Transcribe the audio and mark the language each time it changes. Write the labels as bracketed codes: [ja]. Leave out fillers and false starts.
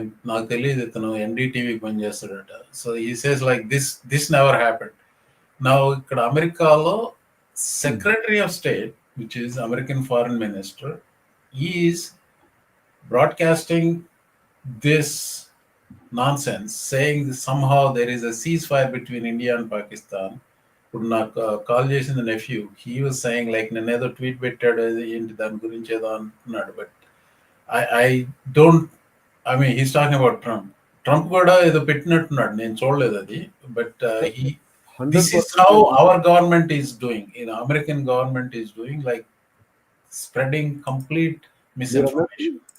[te] నాకు తెలియదు, ఇతను ఎన్డీటీవీకి పనిచేస్తాడట. [en] So he says like this never happened. [te] నా ఇక్కడ అమెరికాలో [en] Secretary of state, which is American foreign minister, is broadcasting this nonsense, saying somehow there is a ceasefire between India and Pakistan. [te] ఇప్పుడు నాకు call చేసింది nephew, [en] he was saying like [te] నేను ఏదో tweet పెట్టాడు ఏంటి దాని గురించి ఏదో అంటున్నాడు. [en] but I mean he's talking about Trump [te] కూడా ఏదో పెట్టినట్టున్నాడు, నేను చూడలేదు అది. [en] But this is how our government is doing, American government is doing, like spreading complete misinformation.